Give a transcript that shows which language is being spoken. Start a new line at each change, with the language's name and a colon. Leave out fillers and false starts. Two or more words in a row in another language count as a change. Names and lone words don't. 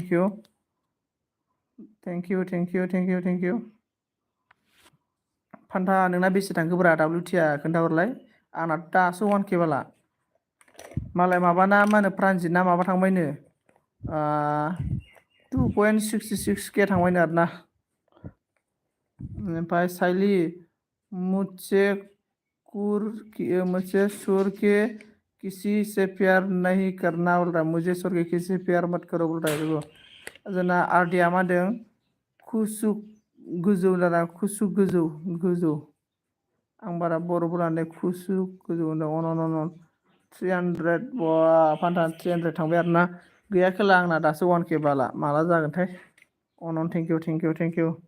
Bodo: इउ फान्था नोंना बेसे थांखोब्रा WTआ खोन्थाहरलाय आंना दासो 1K बाला मालाय माबाना मा होनो प्रान्जितना माबा थांबायनो 2.66K थांबायनो आरोना
Hindi: ओमफ्राय साइलि मुझसे सुर के किसी से प्यार नहीं करना बोल रहा मुझे सुर के किसी से प्यार मत करो बोल रहा है देखो
Bodo: जोंना आरडिया मा होनदों खुसुक गोजौ दाना खुसुक गोजौ आं बारा बर'बो लानाय खुसुक गोजौ होनदों अन 300 बा फान्था 300 थांबाय आरोना गैया खेला आंना दासो 1K बाला माला जागोनथाय अन
English: thank you